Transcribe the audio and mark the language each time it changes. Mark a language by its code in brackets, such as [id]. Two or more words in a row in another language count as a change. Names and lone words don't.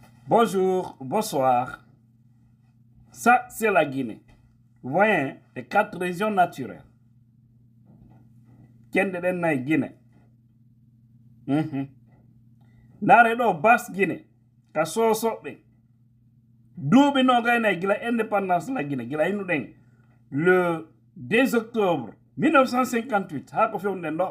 [fr] Bonjour, bonsoir. Ça, c'est la Guinée. Vous voyez, les 4 régions naturelles. [ff] Kende den na Guinée. Nare do Basse Guinée. Ka sosoɓe. Duuɓi nogay na gila indépendance la Guinée. Gila inu den. [fr] Le 2 octobre 1958. [ff] Ha ko fewnden ɗo.